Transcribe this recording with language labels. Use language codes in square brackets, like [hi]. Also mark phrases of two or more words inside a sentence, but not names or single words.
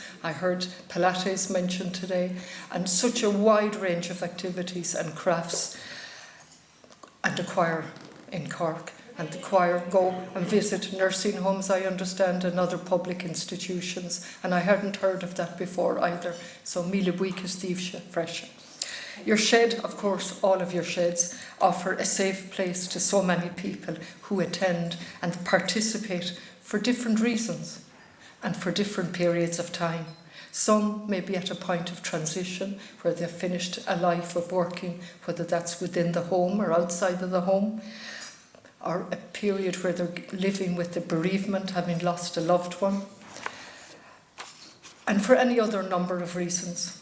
[en] I heard Pilates mentioned today, and such a wide range of activities and crafts, and a choir in Cork. and the choir go and visit nursing homes, I understand, and other public institutions. And I hadn't heard of that before either. [ga] So míle buíochas díobhse freisin. [en] Your shed, of course, all of your sheds, offer a safe place to so many people who attend and participate for different reasons and for different periods of time. Some may be at a point of transition where they've finished a life of working, whether that's within the home or outside of the home, or a period where they're living with the bereavement, having lost a loved one, and for any other number of reasons.